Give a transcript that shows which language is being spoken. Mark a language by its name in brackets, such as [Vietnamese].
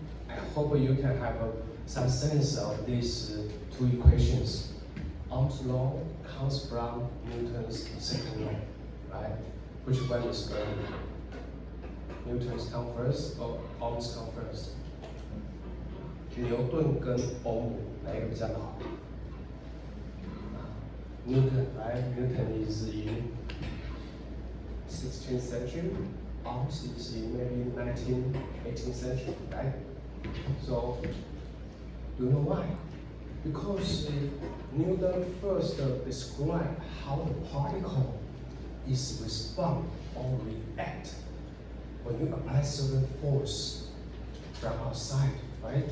[English] I hope you can have some sense of these two equations. Ohm's law comes from Newton's second law, right? Which one is better? Newton's come first or Ohm's come first? [Chinese] 牛顿跟欧姆哪一个比较好？ [English] Newton, right? Newton is in 16th century. Ohms is in maybe 19th, 18th century, right? So, do you know why? Because Newton first described how the particle is respond or react when you apply certain force from outside, right?